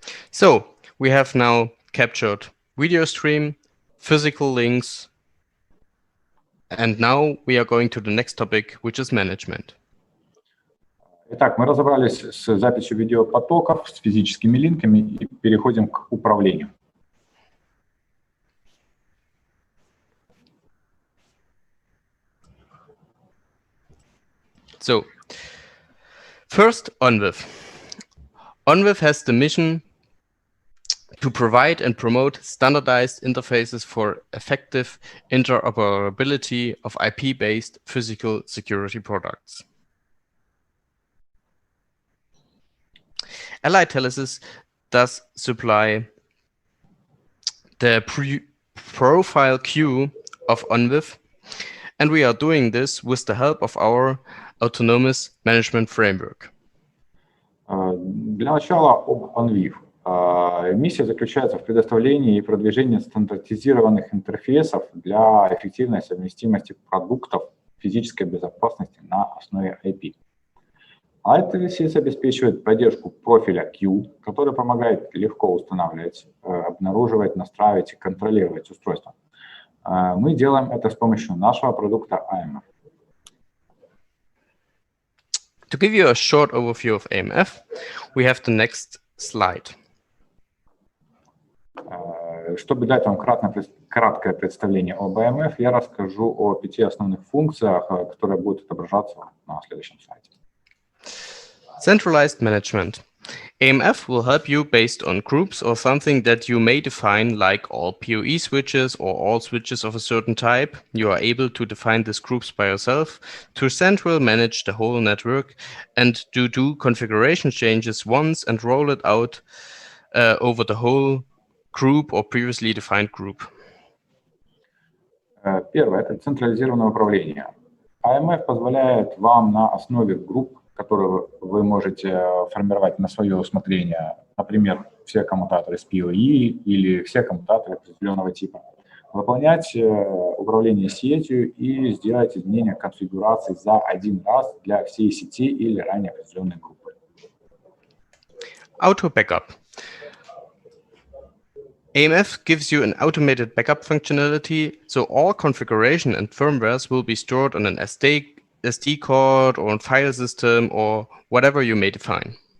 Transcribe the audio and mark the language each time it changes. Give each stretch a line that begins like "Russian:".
English: So we have now captured video stream, physical links, and now we are going to the next topic, which is management.
Russian: Итак, мы разобрались с записью видеопотоков, с физическими линками и переходим к управлению.
English: So, first, OnWith. OnWith has the mission to provide and promote standardized interfaces for effective interoperability of IP-based physical security products. Allied Telesis does supply the profile queue of OnWith, and we are doing this with the help of our autonomous management framework.
Russian: Для начала об OnWith. Миссия заключается в предоставлении и продвижении стандартизированных интерфейсов для эффективной совместимости продуктов физической безопасности на основе IP. Telesis обеспечивает поддержку профиля Q, который помогает легко устанавливать, обнаруживать, настраивать и контролировать устройства. Мы делаем это с помощью нашего продукта AMF.
English: To give you a short overview of AMF, we have the next slide.
Russian: Чтобы дать вам краткое представление об AMF, я расскажу о 5 основных функциях, которые будут отображаться на следующем слайде.
English: Centralized management. AMF will help you based on groups or something that you may define, like all PoE switches or all switches of a certain type. You are able to define these groups by yourself, to central manage the whole network, and to do configuration changes once and roll it out over the whole group or previously defined group.
Russian: Первое – это централизированное управление. AMF позволяет вам на основе групп, которые вы можете формировать на свое усмотрение, например, все коммутаторы с PoE или все коммутаторы определенного типа, выполнять управление сетью и сделать изменения конфигурации за один раз для всей сети или ранее определенной группы.
English: Auto backup. AMF gives you an automated backup functionality, so all configuration and firmwares will be stored on an SD card or a file system or whatever you may define.